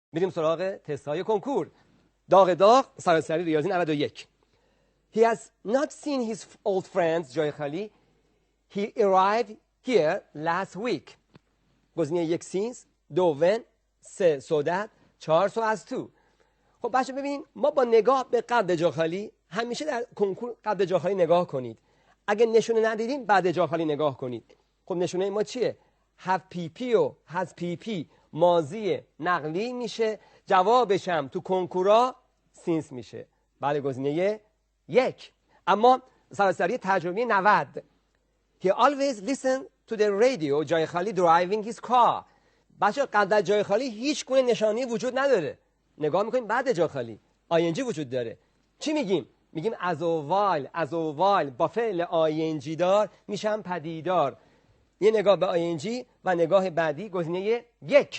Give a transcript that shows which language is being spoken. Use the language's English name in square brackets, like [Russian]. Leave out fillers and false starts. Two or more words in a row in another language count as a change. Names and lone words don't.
[Persian] میریم سراغ تست‌های کنکور. داغ سراسری ریاضی 91. [English] He has not seen his old friends [Persian] جای خالی. [English] He arrived here last week. گزینه 1 since، 2 when، 3 so that، 4 so as to. [Persian] خب بچه ببینید ما با نگاه به قبل جا خالی همیشه در کنکور قبل جا خالی نگاه کنید. اگه نشونه ندیدین بعد جا خالی نگاه کنید. خب نشونه ما چیه؟ [English] have pp [Persian] و [English] has pp [Persian] ماضی نقلی میشه، جوابش هم تو کنکورا since میشه. بله گزینه 1. اما سراسری تجربی 90. [English] He always listened to the radio [Persian] جای خالی [English] driving his car. [Persian] بچه قبل جای خالی هیچ گونه نشانی وجود نداره. نگاه میکنیم بعد جای خالی ing وجود داره. چی میگیم؟ میگیم از اوایل با فعل ing دار میشن پدیدار. یه نگاه به ing و نگاه بعدی گزینه 1.